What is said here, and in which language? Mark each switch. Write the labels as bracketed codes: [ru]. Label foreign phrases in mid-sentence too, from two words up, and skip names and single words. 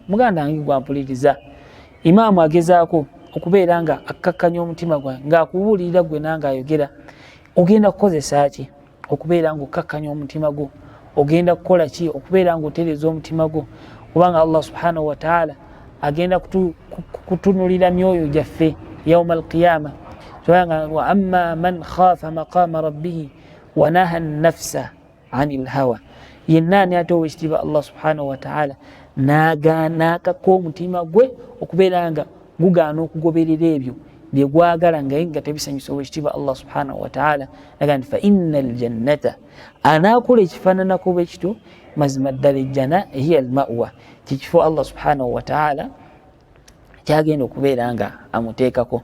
[lg] Muganda wange gwampuliriza, imaamu agezaako okubeera nga akkakkanya omutima gwange ng'akubuulirira gwe nange ayogera, ogenda kukozesa ki okubeera nga okkakkanya omutima gwo, ogenda kukola ki okubeera nga otereeza omutima gwo, kubanga [ar] الله سبحانه وتعالى [lg] agenda kutunulira myoyo gyaffe [ar] يوم القيامة. وأما من خاف مقام ربه ونهى النفس عن الهوى, [lg] yennaani ate owekitiibwa [ar] الله سبحانه وتعالى [lg] n'akakka omutima gwe okubeera nga gugaana okugoberera ebyo bye gwagala nga tebisanyusa owekitiibwa [ar] الله سبحانه وتعالى. [lg] Naga nti [ar] فإن الجنة, [lg] anaakola ekifaananako bwe kityo, mazima ddala ejjana [ar] هي المأوى, [lg] kikifo [ar] الله سبحانه وتعالى [lg] kyagenda okubeera nga amuteekako.